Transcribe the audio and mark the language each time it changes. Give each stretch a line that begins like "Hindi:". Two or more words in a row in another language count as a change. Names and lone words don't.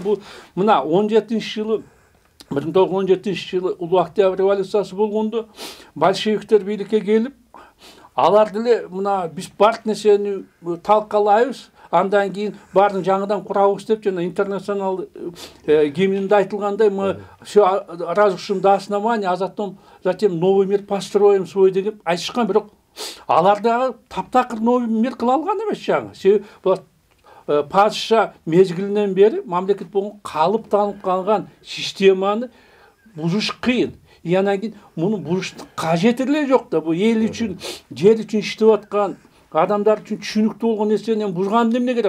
Kyrgyz: Бул мына 1917 жылы Улуу Октябрь революциясы болгондо большевиктер бийликке келип, алар деле мына биз бардык нерсени талкалайбыз, андан кийин баарын жаңыдан курабыз деп, жана интернационал гимнинде айтылгандай,
Russian: мы все разрушим до основания, а затем новый мир построим свой
Kyrgyz: деп айтышкан, бирок алар дагы таптакыр
Russian: новый мир
Kyrgyz: кыла алган эмес жаңы. Себеби булар падыша мезгилинен бери мамлекет болгон калыптанып калган системаны бузуш кыйын. Анан кийин муну бузуштун кажети эле жок да. Бул эл үчүн, жер үчүн иштеп аткан адамдар үчүн түшүнүктүү болгон нерсени бузган эмне керек?